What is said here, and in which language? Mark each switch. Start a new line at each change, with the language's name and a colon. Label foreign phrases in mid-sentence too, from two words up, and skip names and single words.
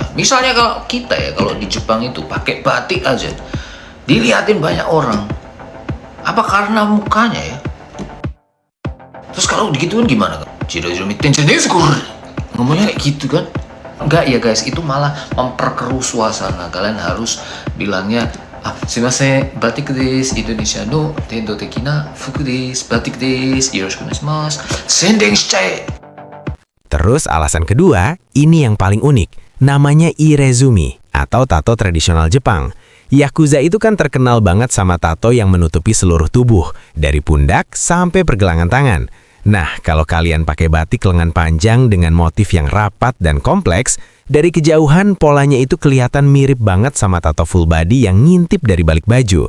Indonesian: Misalnya kalau kita ya, kalau di Jepang itu pakai batik aja, dilihatin banyak orang. Apa karena mukanya ya? Terus kalau digituin gimana? Ngomongnya kayak gitu kan? Enggak ya guys, itu malah memperkeruh suasana. Kalian harus bilangnya,
Japanese: すみません、バティックです、インドネシアの伝統的な服です、バティックです、よろしくお願いします. 宣伝しちゃえ.
Indonesian: Terus alasan kedua, ini yang paling unik. Namanya irezumi atau tato tradisional Jepang. Yakuza itu kan terkenal banget sama tato yang menutupi seluruh tubuh, dari pundak sampai pergelangan tangan. Nah, kalau kalian pakai batik lengan panjang dengan motif yang rapat dan kompleks, dari kejauhan polanya itu kelihatan mirip banget sama tato
English: full body
Indonesian: yang ngintip dari balik baju.